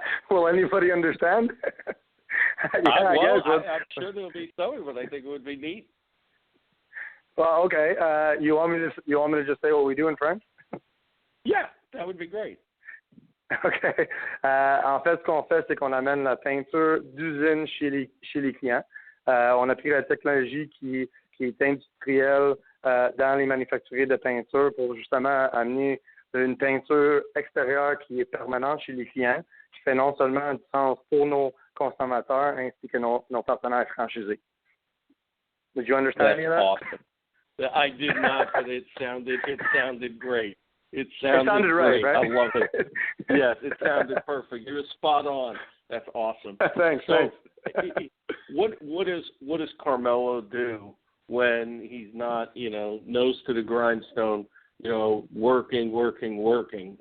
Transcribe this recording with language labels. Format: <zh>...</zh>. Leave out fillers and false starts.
<en>Will anybody understand? I guess. I'm sure there'll be some, but I think it would be neat. Well, okay. You want me to just say what we do in French? Yeah, that would be great. OK.</en> <fr>En fait, ce qu'on fait, c'est qu'on amène la peinture d'usine chez les clients. On a pris la technologie qui est industrielle dans les manufacturiers de peinture pour justement amener une peinture extérieure qui est permanente chez les clients, qui fait non seulement un sens pour nos consommateurs ainsi que nos partenaires franchisés.</fr> <en>Did you understand any of that? Awesome. I did not, but it sounded great. It sounded right, great. right? I love it. Yes, it sounded perfect. You were spot on. That's awesome. Thanks. What does Carmelo do when he's not, nose to the grindstone, working?</en>